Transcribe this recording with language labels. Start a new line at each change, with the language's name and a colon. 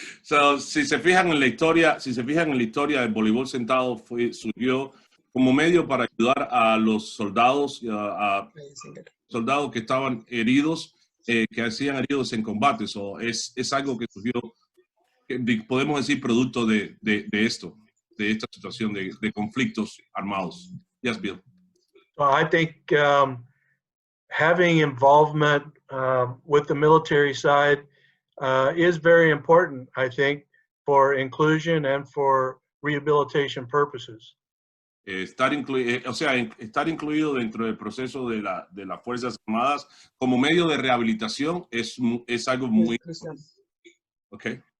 Spanish: So, si se fijan en la historia del voleibol sentado, surgió como medio para ayudar a los soldados, soldados que estaban heridos, que hacían heridos en combate. So, es algo que surgió, podemos decir, producto de esto, de esta situación de conflictos armados.
English: Yes, Bill. Well, I think having involvement with the military side is very important, I think, for inclusion and for rehabilitation purposes.
Spanish: Estar incluido dentro del proceso de las Fuerzas Armadas como medio de rehabilitación es algo muy... Okay.